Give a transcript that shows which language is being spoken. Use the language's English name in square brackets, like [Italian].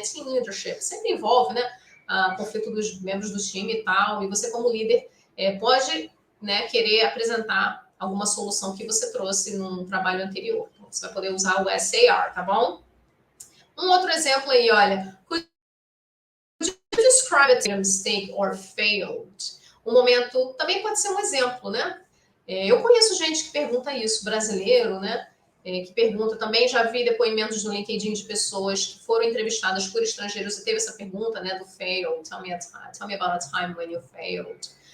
[Portuguese] Team leadership, sempre envolve, né? Conflito dos membros do time e tal. E você, como líder, pode, né, querer apresentar alguma solução que você trouxe num trabalho anterior. Então, você vai poder usar o SAR, tá bom? Um outro exemplo aí, olha. [English] Could you describe a mistake or failed? [Portuguese] Um momento também pode ser um exemplo, né? Eu conheço gente que pergunta isso, brasileiro, né? Que pergunta também, já vi depoimentos no LinkedIn de pessoas que foram entrevistadas por estrangeiros e teve essa pergunta, né, do fail, [English] tell me about a time when you failed.